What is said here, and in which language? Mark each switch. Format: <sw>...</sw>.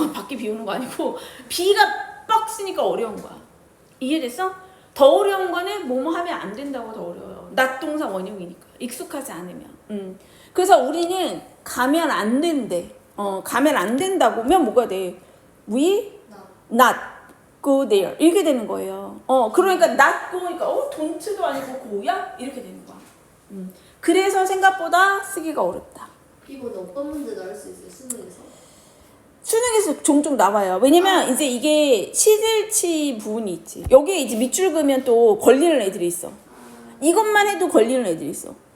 <ko>밖에 비 오는 거 아니고 비가 빡 쓰니까 어려운 거야. 이해됐어? 더 어려운 거는 뭐뭐 하면 안 된다고 더 어려워요. 낙동사 원형이니까 익숙하지 않으면. 그래서 우리는 가면 안 된대. 가면 안 된다고면 뭐가 돼?</ko> <en>We not go there</en> <ko>이렇게 되는 거예요. 그러니까</ko> <en>not go</en> <ko>니까 don't도 아니고 go야? 이렇게 되는 거야. 그래서 생각보다 쓰기가 어렵다. 이번에 어떤 문제 나올 수 있어요? 수능에서? 수능에서 종종 나와요. 왜냐면 이제 이게 시제일치 부분이 있지. 여기에 이제 밑줄 그으면 또 걸리는 애들이 있어. 이것만 해도 걸리는 애들이 있어.</ko>